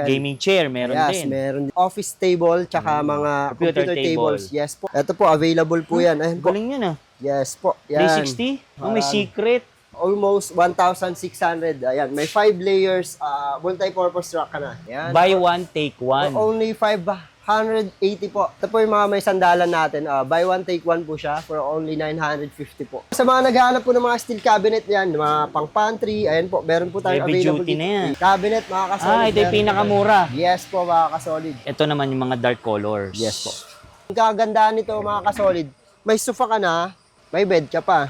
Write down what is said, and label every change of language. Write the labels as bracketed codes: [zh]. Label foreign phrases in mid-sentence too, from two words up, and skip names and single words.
[en] Gaming chair, meron Yes, [tl] din. meron din. [en] Office table, [tl] tsaka mga [en] Computer computer table. [tl] tables. Yes po. Ito po, available po yan. Ayan po. Galing yun, ah. Yes po. Yan. 360? Oh, may Marami. [en] secret. Almost 1,600. [tl] Ayan, may 5 layers, [en] multi-purpose rack [tl] ka na. Ayan. [en] Buy one, take one. Only 580 po. [tl] Ito po yung mga may sandalan natin. [en] Buy one, take one [tl] po siya [en] for only 950 po. [tl] Sa mga naghahanap po ng mga [en] steel cabinet [tl] yan, mga pang pantry, ayan po, meron po tayong [en] Heavy available duty [tl] dito. na yan. Cabinet, mga kasolid. Ito yung pinakamura. Yes po, mga kasolid. Ito naman yung mga dark colors. Yes po. Ang kagandahan nito, mga kasolid, may sofa ka na, may bed ka pa.